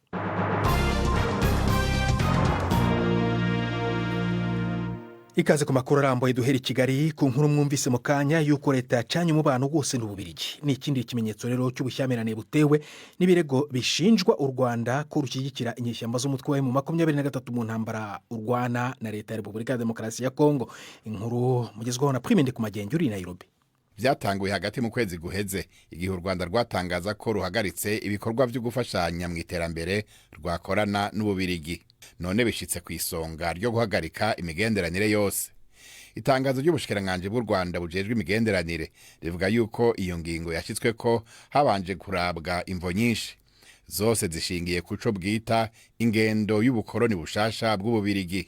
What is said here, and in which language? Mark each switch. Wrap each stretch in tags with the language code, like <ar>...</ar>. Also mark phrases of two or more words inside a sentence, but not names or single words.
<rw>Ikaze ku makuru arambuye duhera i Kigali ku nkuru mwumvise mu kanya y'uko leta yacanye umubano wose n'Ububiligi. Ni ikindi kimenyetso rero cy'ubushyamirane butewe n'ibirego bishinjwa u Rwanda ko rushyigikira inyeshyamba z'umutwe wa M23 mu ntambara urwana na leta ya Repubulika ya Demokarasi ya Kongo. Inkuru mugezweho na Prime Ndikumagenge uri Nairobi.</rw> <rn>Byatanguye hagati mu kwezi guheze igihe u Rwanda rwatangaza ko ruhagaritse ibikorwa byo gufashanya mu iterambere rwakorana n'Ububiligi. None bishitse ku isonga ryo guhagarika imigenderanire yose. Itangazo ry'ubushikiranganje bw'u Rwanda bujejwe imigenderanire rivuga yuko iyo ngingo yashitswe ko habanje kurabwa imvo nyinshi, zose zishingiye kuco bwita ingendo y'ubukoroni bushasha bw'Ububiligi.</rn>